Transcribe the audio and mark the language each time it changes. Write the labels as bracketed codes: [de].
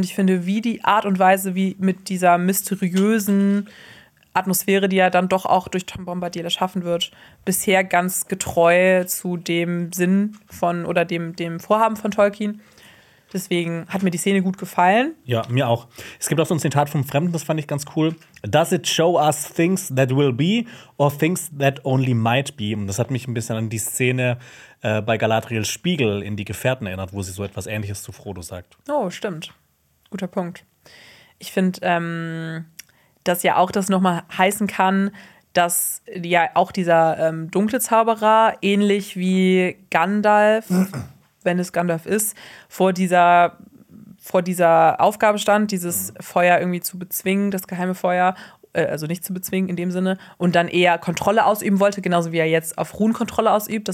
[de] Und ich finde, wie die Art und Weise, wie mit dieser mysteriösen Atmosphäre, die ja dann doch auch durch Tom Bombadil erschaffen wird, bisher ganz getreu zu dem Sinn von oder dem Vorhaben von Tolkien. Deswegen hat mir die Szene gut gefallen. Ja, mir auch. Es gibt auch so ein Zitat vom Fremden, das fand ich ganz cool. [en] Does it show us things that will be or things that only might be? [de] Und das hat mich ein bisschen an die Szene bei Galadriels Spiegel in Die Gefährten erinnert, wo sie so etwas Ähnliches zu Frodo sagt. Oh, stimmt. Guter Punkt. Ich finde, dass ja auch das nochmal heißen kann, dass ja auch dieser dunkle Zauberer, ähnlich wie Gandalf, wenn es Gandalf ist, vor dieser Aufgabe stand, dieses Feuer irgendwie zu bezwingen, das geheime Feuer, also nicht zu bezwingen in dem Sinne, und dann eher Kontrolle ausüben wollte, genauso wie er jetzt auf Runen Kontrolle ausübt.